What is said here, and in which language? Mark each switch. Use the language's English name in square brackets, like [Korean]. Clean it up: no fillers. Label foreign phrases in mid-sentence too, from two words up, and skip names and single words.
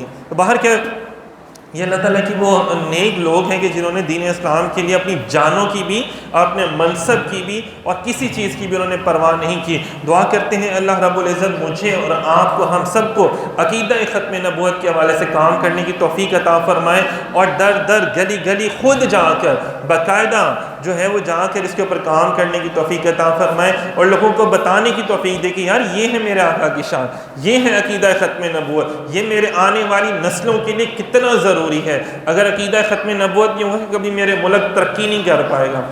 [Urdu] تو باہر کیا یہ اللہ تعالیٰ کی وہ نیک لوگ ہیں کہ جنہوں نے دین اسلام کے لیے اپنی جانوں کی بھی اور اپنے منصب کی بھی اور کسی چیز کی بھی انہوں نے پرواہ نہیں کی. دعا کرتے ہیں اللہ رب العزت مجھے اور آپ کو، ہم سب کو عقیدہ ختم نبوت کے حوالے سے کام کرنے کی توفیق عطا فرمائے، اور در در گلی گلی خود جا کر باقاعدہ جو ہے وہ جا کر اس کے اوپر کام کرنے کی توفیق عطا فرمائے، اور لوگوں کو بتانے کی توفیق دے کہ یار یہ ہے میرے آقا کی شان، یہ ہے عقیدہ ختم نبوت، یہ میرے آنے والی نسلوں کے لیے کتنا ضروری ہے. اگر عقیدہ ختم نبوت نہیں ہوگا کبھی میرے ملک ترقی نہیں کر پائے گا.